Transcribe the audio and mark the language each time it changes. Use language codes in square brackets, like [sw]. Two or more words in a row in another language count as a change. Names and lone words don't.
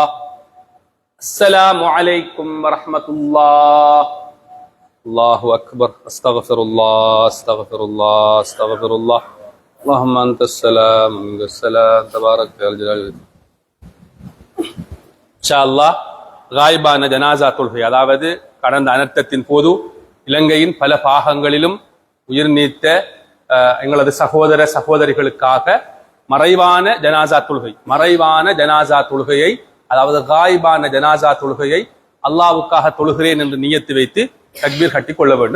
[ar] السلام عليكم ورحمة الله. الله أكبر. أستغفر الله أستغفر الله أستغفر الله. اللهم أنت السلام ومنك السلام تبارك يا الجلال. إن شاء الله [ta] காயிபான ஜனாசா தொழுகை, அதாவது கடந்த அனர்த்தத்தின் போது இலங்கையின் பல பாகங்களிலும் உயிர் நீத்த எங்களது சகோதர சகோதரிகளுக்காக மறைவான ஜனாசா தொழுகையை, அதாவது காயிபான ஜனாசா தொழுகையை அல்லாஹ்வுக்காக தொழுகிறேன் என்று நியத்து வைத்து தக்பீர் கட்டி கொள்ள வேண்டும்.